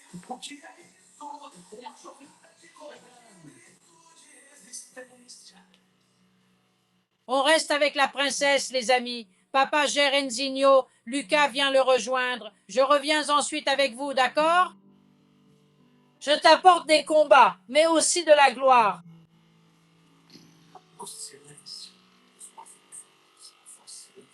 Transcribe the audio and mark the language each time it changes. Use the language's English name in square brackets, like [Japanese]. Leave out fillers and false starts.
[Portuguese] O que é isso? Uma jornada de coragem, de resistência. [French] On reste avec la princesse, les amis. Papa gère Enzino, Lucas vient le rejoindre. Je reviens ensuite avec vous, d'accord? Je t'apporte des combats, mais aussi de la gloire. [Portuguese] O silêncio, os movimentos, a força.